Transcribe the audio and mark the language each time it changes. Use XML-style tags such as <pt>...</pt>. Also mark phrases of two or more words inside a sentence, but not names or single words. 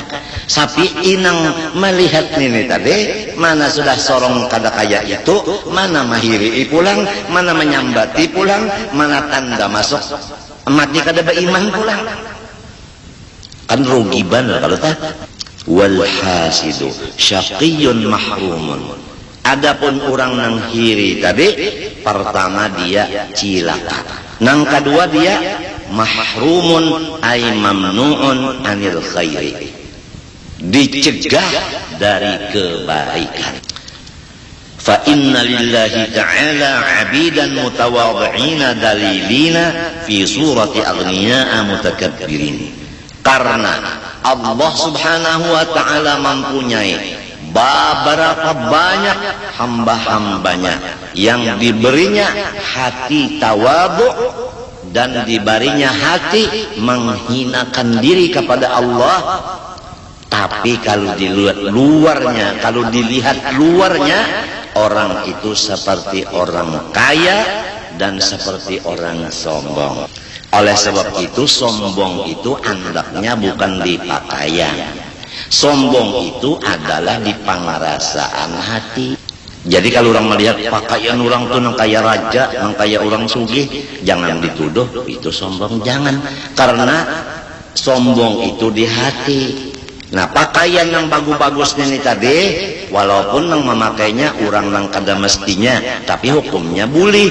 <bjn>Tapi inang melihat ini tadi, mana sudah sorong kada kaya itu, mana mahiri pulang, mana menyambati pulang, mana tanda masuk mati kada beriman pulang, kan rugi banget kalau tak.</bjn> <ar>والحاسد شقي محروم.</ar> <bjn>Adapun orang nang hiri tadi, pertama dia cilaka, nang kedua dia</bjn> <ar>محروم أي ممنوع عن الخير,</ar> <id>dicegah dari kebaikan.</id> <ar>فإن لله تعالى عبادا متواضعين ذليلين في صورة أغنياء متكبرين.</ar> <id>Karena Allah Subhanahu wa ta'ala mempunyai beberapa banyak hamba-hambanya yang diberinya hati tawadhu dan diberinya hati menghinakan diri kepada Allah. Tapi kalau dilihat luarnya, orang itu seperti orang kaya dan seperti orang sombong. Oleh sebab itu sombong itu andaknya bukan di pakaian. Sombong itu adalah di pengerasaan hati. Jadi kalau orang melihat pakaian orang tuh nang kaya raja, nang kaya orang sugih, jangan dituduh itu sombong, jangan. Karena sombong itu di hati. Nah, pakaian yang bagus-bagus ini tadi, walaupun nang memakainya orang nang kada mestinya, tapi hukumnya boleh.</id>